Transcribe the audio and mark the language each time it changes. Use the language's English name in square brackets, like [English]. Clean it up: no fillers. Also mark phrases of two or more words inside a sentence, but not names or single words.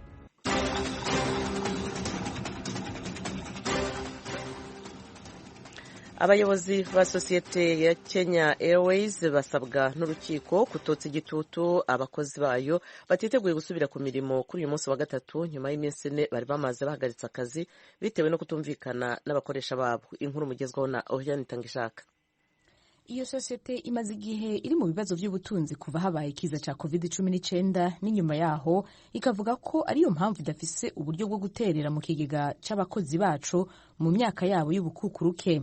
[Kinyarwanda] abayobozi ba sosiyete ya Kenya Airways basabwa n'urukiko kutotsa igitutu abakozi bayo batiteguye gusubira ku mirimo kuri uyu munsi wa gatatu nyuma y'iminsi 4 bari bamaze bahagaritse akazi bitewe no kutumvikana n'abakoresha babo. [Rundi] Inkuru mugezweho na Oriane Tangishaka. Iyo sosiyete imaze igihe iri mu bibazo by'ubutunzi kuva habaye ikiza cya COVID-19 n'inyuma yaho ikavuga ko ariyo mpamvu idafise uburyo bwo guterera mu kigega c'abakozi bacu mu myaka yabo y'ubukukuruke.